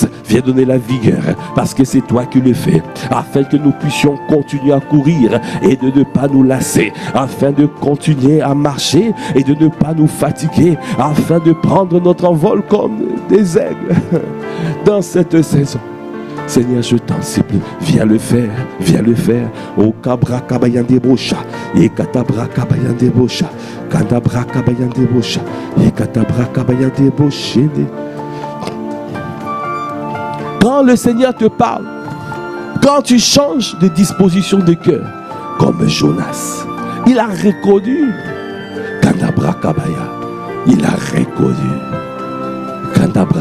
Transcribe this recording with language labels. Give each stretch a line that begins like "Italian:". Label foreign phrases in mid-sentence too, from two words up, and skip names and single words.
French: Viens donner la vigueur. Parce que c'est toi qui le fais. Afin que nous puissions continuer à courir et de ne pas nous lasser. Afin de continuer à marcher et de ne pas nous fatiguer. Afin de prendre notre envol comme des aigles. Dans cette saison, Seigneur, je t'en supplie, viens le faire, viens le faire. O kabra kabayande bosha, et katabra kabayande bosha, katabra kabayande bosha, et katabra kabayande bosha. Quand le Seigneur te parle, quand tu changes de disposition de cœur, comme Jonas, il a reconnu Katabra kabaya, il a reconnu Katabra.